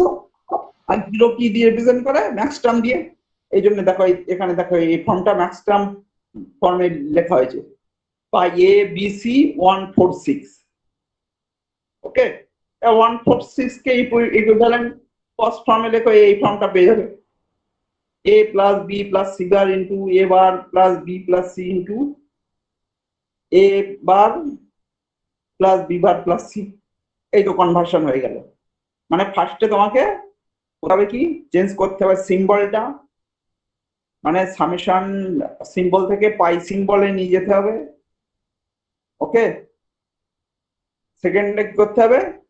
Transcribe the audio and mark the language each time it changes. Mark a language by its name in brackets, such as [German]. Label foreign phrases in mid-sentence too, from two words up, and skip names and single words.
[Bangla] আর 0 কি দিয়ে রিপ্রেজেন্ট করে? [English] max term [Bangla] দিয়ে। এই জন্য দেখো এখানে দেখো এই ফর্মটা [English] max term [Bangla] ফর্মে লেখা হয়েছে, [English] by A B C [Bangla] 1 4 6, ওকে। 1 4 6 কে ইকুইভ্যালেন্ট ফার্স্ট ফর্মে লেখো, এই ফর্মটা পেয়ে যাবে। [English] a plus b plus c bar into a bar plus b plus c into a bar plus b bar plus c, এই তো কনভার্সন হয়ে গেল। [Bangla] মানে ফার্স্টে তোমাকে তবে কি চেঞ্জ করতে হবে সিম্বলটা, মানে [English] summation symbol [Bangla] থেকে পাই সিম্বলে নিয়ে যেতে হবে, ওকে। সেকেন্ডে কি করতে হবে?